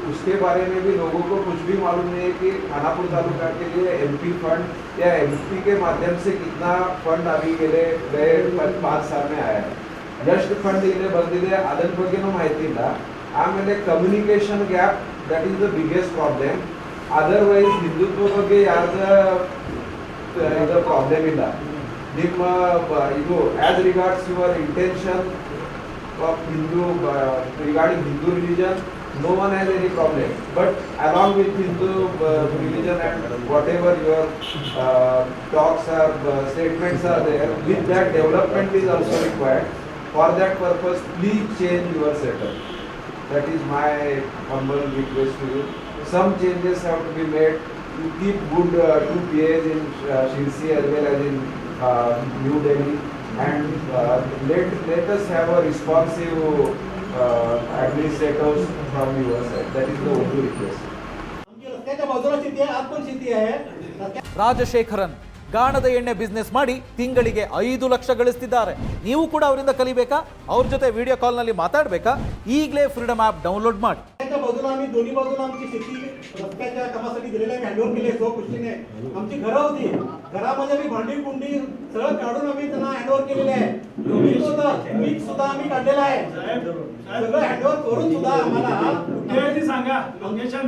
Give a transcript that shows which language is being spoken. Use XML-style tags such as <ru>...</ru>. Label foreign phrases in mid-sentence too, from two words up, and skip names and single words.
<hi>उसके बारे में भी लोगों को कुछ भी मालूम नहीं है कि खानापुर तालुका के लिए</hi> <en>MP fund</en> <hi>या एमपी के माध्यम से कितना फंड अभी गए 5 साल में आया है।</hi> <en>just fund</en> <kn>इले ಬಂದಿದೆ ಅದರ ಬಗ್ಗೆನೂ ಮಾಹಿತಿ ಇಲ್ಲ.</kn> <en>ಆಮೇಲೆ communication gap, that is the biggest problem.</en> <kn>ಅದರ್ವೈಸ್ ಹಿಂದುತ್ವ ಬಗ್ಗೆ ಯಾವ್ದು ಪ್ರಾಬ್ಲಮ್ ಇಲ್ಲ. ನಿಮ್ಮ ಇದು</kn> <en>as regards your intention of Hindu regarding Hindu religion, no one has any problem. But along with Hindu religion and whatever your talks or statements are there, with that development is also required. For that purpose, please change your setup. That is my humble request to you. Some changes have to be made. You keep good 2 PAs in Shirsi as well as in New Delhi. And let us have a responsive administrators from your side. That is the only request.</en> <mr>रस्त्याच्या बाजूला शेती आहे, आत पण शेती आहे.</mr> <kn>ರಾಜಶೇಖರನ್ ಗಾಣದ ಎಣ್ಣೆ ಬಿಸ್ನೆಸ್ ಮಾಡಿ ತಿಂಗಳಿಗೆ 5 ಲಕ್ಷ ಗಳಿಸ್ತಿದ್ದಾರೆ. ನೀವು ಕೂಡ ಅವರಿಂದ ಕಲಿಬೇಕಾ? ಅವ್ರ ಜೊತೆ</kn> <en>video call</en> <kn>ನಲ್ಲಿ ಮಾತಾಡಬೇಕಾ? ಈಗಲೇ ಫ್ರೀಡಮ್ ಆಪ್ ಡೌನ್ಲೋಡ್ ಮಾಡಿ.</kn> <mr>रस्त्याच्या बाजूला आम्ही दोन्ही बाजूला आमची शेती रस्त्याच्या कामासाठी दिलेली आहे. हँडओव्हर केली आहे स्वखुशीने. आमची घरं होती, घरामध्ये मी भांडी कुंडी सगळं काढून आम्ही त्यांना हँडओव्हर केलेले आहे. पीक सुद्धा आम्ही काढलेलं आहे. सगळं हँडओव्हर करून सुद्धा आम्हाला सांगा लोकेशन</mr>